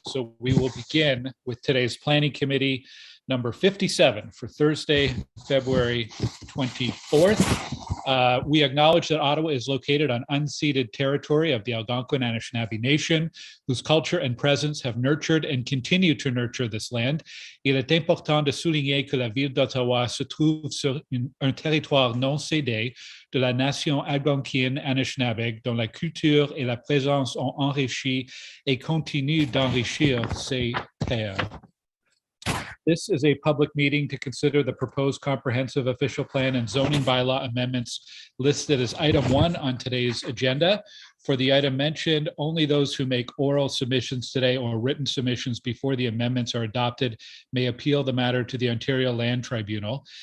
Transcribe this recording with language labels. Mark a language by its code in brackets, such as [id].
[en] So we will begin with today's Planning Committee number 57 for Thursday, February 24th. We acknowledge that Ottawa is located on unceded territory of the Algonquin and Anishinaabe Nation, whose culture and presence have nurtured and continue to nurture this land. [fr] Il est important de souligner que la ville d'Ottawa se trouve sur un territoire non cédé de la nation algonquienne Anishinaabe, dont la culture et la présence ont enrichi et continuent d'enrichir ces terres. [en] This is a public meeting to consider the proposed comprehensive official plan and zoning bylaw amendments listed as item 1 on today's agenda. For the item mentioned, only those who make oral submissions today or written submissions before the amendments are adopted may appeal the matter to the Ontario Land Tribunal.